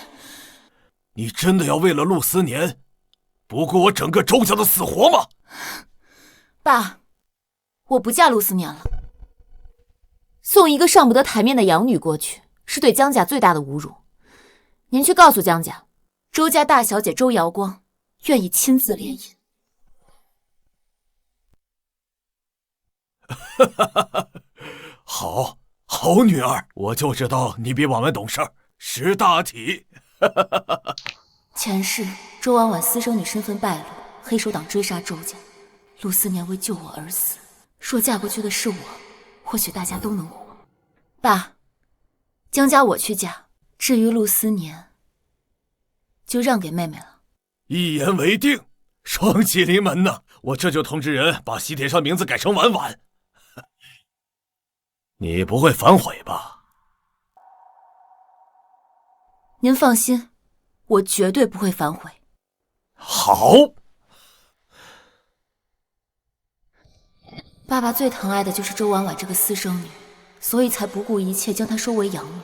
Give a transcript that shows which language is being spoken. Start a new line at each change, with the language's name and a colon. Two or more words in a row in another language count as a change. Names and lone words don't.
Chinese: 你真的要为了陆思年，不顾我整个周家的死活吗？爸，我不嫁陆思年了。送一个上不得台面的养女过去，是对江家最大的侮辱。您去告訴江家，周家大小姐周瑶光願意親自聯姻。好女兒，我就知道你比婉婉懂事，識大體。前世周婉婉私生女身份敗露，黑手黨追殺周家，陸思年為救我而死。若嫁過去的是我，或許大家都能活。爸，江家我去嫁，至於陸思年，就讓給妹妹了。一言為定，雙喜臨門呢！我這就通知人把喜帖上名字改成婉婉。你不會反悔吧？您放心，我絕對不會反悔。好。爸爸最疼愛的就是周婉婉這個私生女，所以才不顧一切將她收為養女。